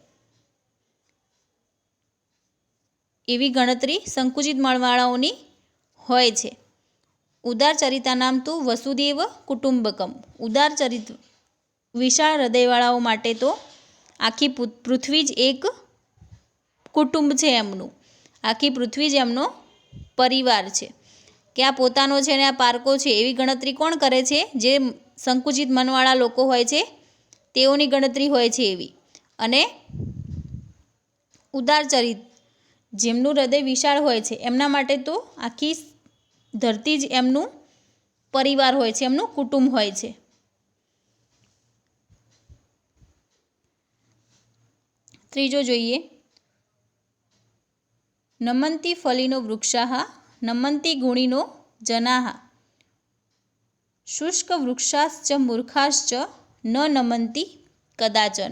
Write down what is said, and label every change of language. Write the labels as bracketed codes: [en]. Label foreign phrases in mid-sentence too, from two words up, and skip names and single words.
[gu] એવી ગણતરી સંકુચિત મનવાળાઓની હોય છે। [sa] उदार चरितानाम तु वसुदेव कुटुंबकम, [gu] ઉદાર ચરિત્ર, વિશાળ હૃદયવાળાઓ માટે તો આખી પૃથ્વી જ એક કુટુંબ છે એમનું, આખી પૃથ્વી જ એમનો પરિવાર છે। કે આ પોતાનો છે ને આ પારકો છે એવી ગણતરી કોણ કરે છે? જે સંકુચિત મનવાળા લોકો હોય છે તેઓની ગણતરી હોય છે એવી। અને ઉદાર જેમનું હૃદય વિશાળ હોય છે એમના માટે તો આખી ધરતી જ એમનું પરિવાર હોય છે, એમનું કુટુંબ હોય છે. ત્રીજો જોઈએ, [sa] नमन्ति फलिनो वृक्षाः नमन्ति गुणिनो जनाः शुष्क वृक्षाश्च मूर्खाश्च न नमन्ति कदाचन.